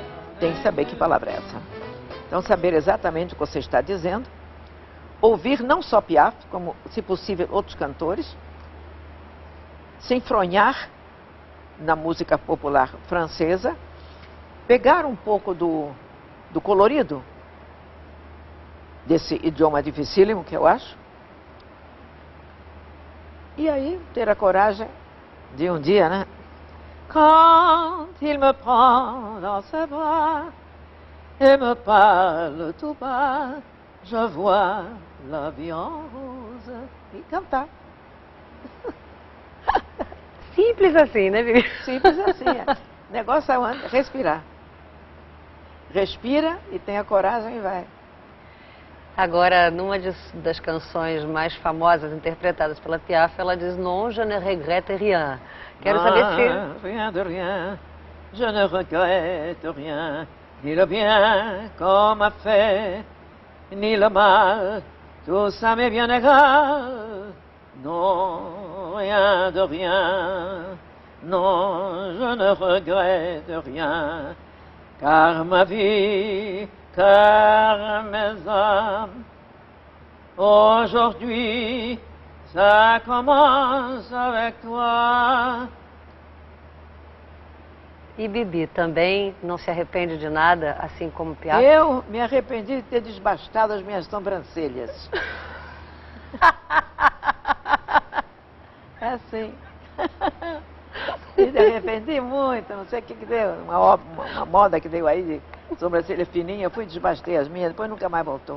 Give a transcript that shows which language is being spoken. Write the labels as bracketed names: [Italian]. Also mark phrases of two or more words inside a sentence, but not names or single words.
[Portuguese] Tem que saber que palavra é essa. Então, saber exatamente o que você está dizendo, ouvir não só Piaf, como, se possível, outros cantores, se enfronhar na música popular francesa, pegar um pouco do colorido desse idioma dificílimo, que eu acho, e aí ter a coragem de um dia, né? [French] Quand il me prend dans ses bras et me parle tout bas, je vois la vie en rose. [Portuguese] E cantar. Simples assim, né, Bibi? Simples assim. O negócio é respirar. Respira e tenha coragem e vai. Agora, numa das canções mais famosas interpretadas pela Piaf, ela diz [French] "Non, je ne regrette rien". [Portuguese] Quero saber se... [French] Rien de rien, je ne regrette rien, ni le bien qu'on m'a fait, ni le mal, tout ça m'est bien égal. Non, rien de rien, non, je ne regrette rien, car ma vie, car mes âmes, aujourd'hui, ça commence avec toi. [Portuguese] E Bibi também não se arrepende de nada, assim como Piaf? Eu me arrependi de ter desbastado as minhas sobrancelhas. É assim. Me arrependi muito, não sei o que deu, uma moda que deu aí de sobrancelha fininha, eu fui e desbastei as minhas, depois nunca mais voltou.